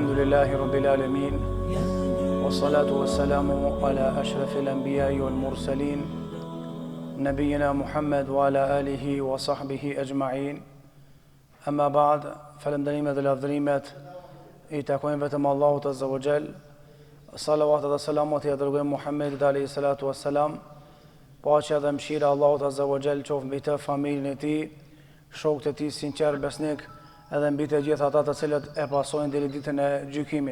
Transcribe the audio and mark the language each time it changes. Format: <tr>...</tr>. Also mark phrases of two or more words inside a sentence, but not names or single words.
<ar>الحمد لله رب العالمين والصلاة والسلام على أشرف الأنبياء والمرسلين نبينا محمد وعلى آله وصحبه أجمعين. أما بعد,</ar> <sq>falenderimet dhe lavdërimet i takojnë vetëm Allahut</sq> <ar>عز وجل.</ar> <sq>Salavat dhe selamat i dërgojmë Muhammedit</sq> <ar>عليه الصلاة والسلام.</ar> <sq>Paqja dhe mëshira Allahut</sq> <ar>عز وجل</ar> <sq>qoftë mbi të, familjen e tij, shokët e tij sinqer besnik, edhe mbi të gjithë ata të cilët e pasojnë deri ditën e gjykimit.</sq>